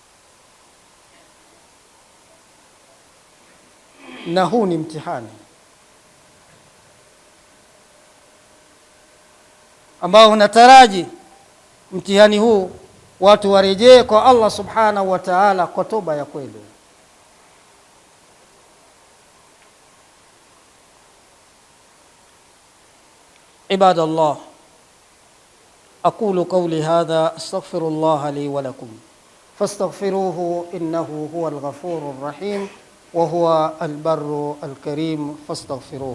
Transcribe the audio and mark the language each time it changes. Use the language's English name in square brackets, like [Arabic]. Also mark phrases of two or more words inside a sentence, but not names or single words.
[Swahili] Na huu ni mtihani ambao unataraji mtihani huu watu warejee kwa Allah [Arabic] سبحانه وتعالى [Swahili] kwa toba ya kweli. [Arabic] عباد الله، أقول قولي هذا أستغفر الله لي ولكم فاستغفروه إنه هو الغفور الرحيم وهو البر الكريم فاستغفروه.